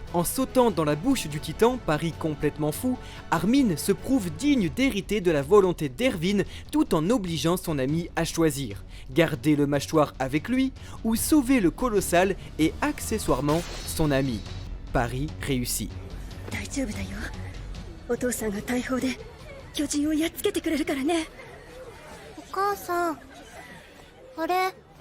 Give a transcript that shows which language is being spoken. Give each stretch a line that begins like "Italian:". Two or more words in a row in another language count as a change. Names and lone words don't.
French: En sautant dans la bouche du titan, pari complètement fou, Armin se prouve digne d'hériter de la volonté d'Erwin tout en obligeant son ami à choisir. Garder le mâchoire avec lui ou sauver le colossal et accessoirement son ami. Pari réussi.
Japanese: 大丈夫だよ。お父さんが大砲で巨人をやっつけてくれるからね。お母さん、あれ。